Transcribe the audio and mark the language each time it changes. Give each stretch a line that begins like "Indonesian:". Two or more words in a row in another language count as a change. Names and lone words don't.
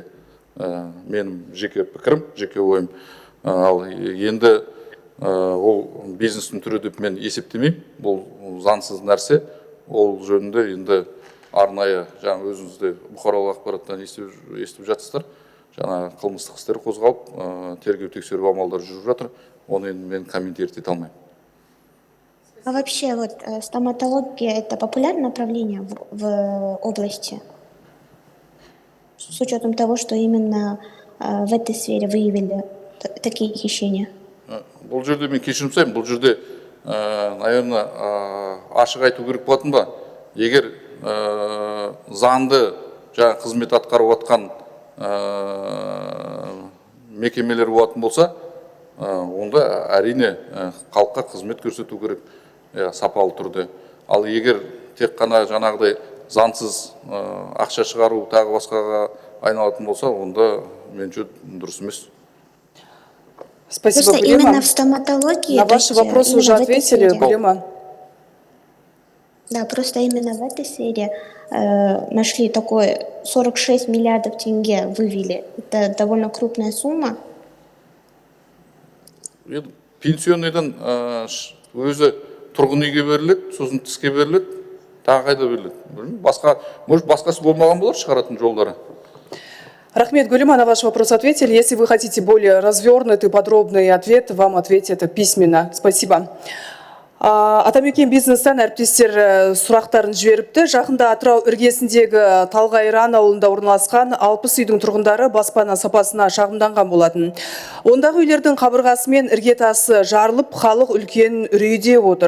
Kazakh: Менің жеке пікірім, жеке ойым. Ал енді ол бизнестің түрі деп мен есептемеймін. Бұл заңсыз нәрсе. Ол жөнінде енді арнайы жаңа өзіңізде бұқаралық ақпараттан естіп жатсыздар. Жаңа қылмыстық істер қозғалып, тергеу тексеру амалдары жүріп жатыр. Оны енді мен комментировать ете алмаймын.
Russian: А вообще вот стоматология это популярное направление в области? С учетом того, что именно в этой сфере выявили такие хищения?
Kazakh: Бұл жерде мен кешірім сұраймын. Бұл жерде, наверное, ашық айту керек болатын ба? Егер заңды жаңа қызмет атқарып жатқан мекемелер болатын болса, онда әрине халыққа қызмет көрсету керек сапалы түрде. Ал егер тек қана жаңағыдай заңсыз ақша шығару тағы басқаға айналатын болса, онда меніңше дұрыс емес.
Russian: Спасибо, Гулема. Именно в стоматологии... На ваши вопросы уже ответили, Гулема. Да, просто именно в этой сфере нашли такой 46 миллиардов тенге вывели. Это довольно крупная сумма.
Kazakh: Пенсионныйдан өзі тұрғын үйге беріледі, сосын тіске беріледі, тағы қайда беріледі. Может, басқасы болмаған болар шығаратын жолдары. Рахмет, Гулема,
Russian: на ваш вопрос ответили. Если вы хотите более развернутый, подробный ответ, вам ответят письменно. Спасибо.
Kazakh: Атамекен бизнестен әріптестер сұрақтарын жіберіпті. Жақында Атырау іргесіндегі Талғайран ауылында орналасқан 60 үйдің тұрғындары баспана сапасына шағымданған болатын. Ондағы үйлердің қабырғасы мен іргетасы жарылып, халық үлкен үрейде отыр.